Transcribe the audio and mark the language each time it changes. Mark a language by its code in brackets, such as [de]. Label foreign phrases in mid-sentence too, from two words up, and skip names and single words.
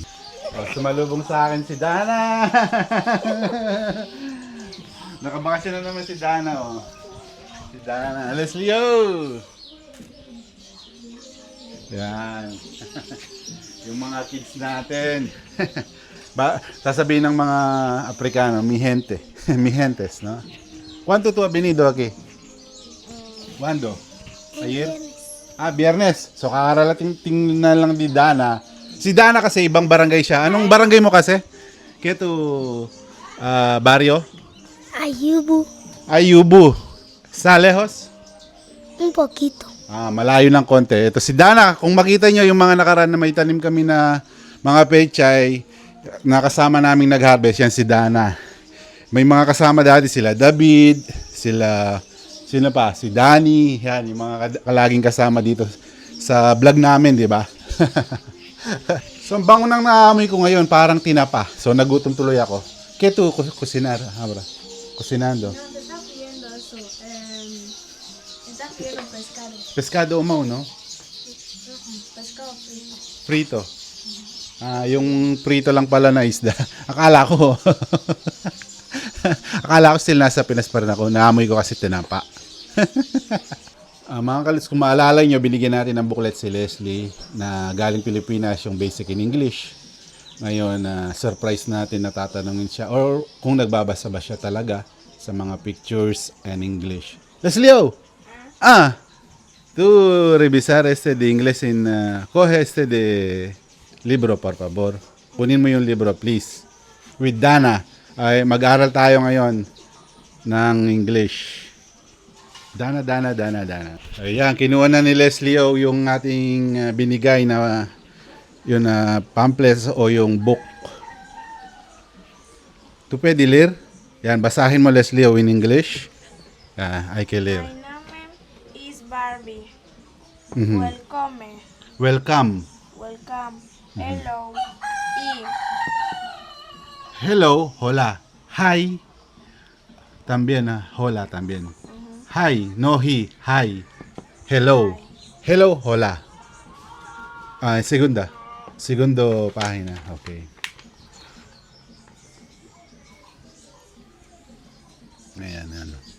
[tl] Oh, sumalubong sa akin si Dana. Nakabakasyon na naman si Dana, oh. Si Dana. Leslie, oh! Yan. Yung mga kids natin. Sasabihin ng mga Aprikano, [es] mi gente. Mi gentes, no? ¿Cuánto tú has venido aquí? ¿Cuándo? Ayer? [tl] Biyernes. So kakarating na lang di Dana. Si Dana kasi ibang barangay siya. Anong barangay mo kasi? Kaya to barrio? Ayubu. [es] Ayubu. Sa lejos? Un poquito. [tl] Malayo ng konti. Ito si Dana, kung makita nyo yung mga nakaraan na may tanim kami na mga pechay, nakasama naming nag-harvest, yan si Dana. May mga kasama dati sila David, sino pa? Si Danny, yan, yung mga kalaging kasama dito sa vlog namin, di ba? So, ang bango nang naamoy ko ngayon, parang tinapa. So, nagutom tuloy ako. [es] ¿Qué tú cocinar, Abra? Cocinando. Está friendo pescado. Pescado umaw, no? Pescado frito. Frito. [tl] Yung prito lang pala na isda. Akala ko. Akala ko still nasa Pinas pa rin ako. Naamoy ko kasi tinapa. Mga kalis, kung maalala nyo, binigyan natin ng booklet si Leslie na galing Pilipinas, yung [en] basic in English. [tl] Ngayon, surprise natin na tatanungin siya or kung nagbabasa ba siya talaga sa mga [en] pictures and English. [es] Leslie, tú revisar de inglés coge de libro, por favor. [tl] Kunin mo yung libro, please. With Dana. Ay, mag-aral tayo ngayon ng English. Dana. Ayan, kinuha na ni Leslie yung ating binigay na yung pamphlets o yung book. Tu pwede leer? Yan, basahin mo Leslie [en] in English. [es] Hay que leer. [en] My name is Barbie. Mhm. Welcome. Welcome. Hello. Hello, hola. Hi. [es] También, hola también. Hi, no he, hi. [en] Hello. Hello, [es] hola. Segundo página, [tl] okay. Ayan.